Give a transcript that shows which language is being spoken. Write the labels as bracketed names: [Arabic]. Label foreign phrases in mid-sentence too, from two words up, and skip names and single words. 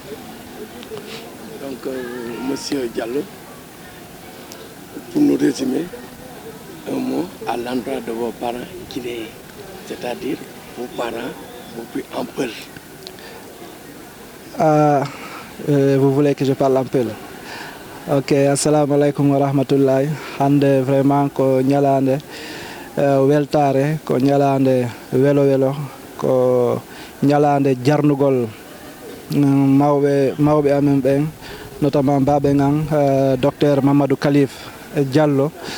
[French] Donc, Monsieur Diallo, pour nous résumer, un mot à l'endroit de vos parents guinéens, c'est-à-dire vos parents, vos plus en Peul. Vous voulez que je parle en Peul? [Arabic] Ok, assalamu alaikum wa rahmatullahi. [Fula] Hande vraiment ko nyalande weltare, ko nyalande welo welo, ko nyalande jarnugol mawbe amen ben, notamment babe ngang docteur Mamadou Khalif Diallo,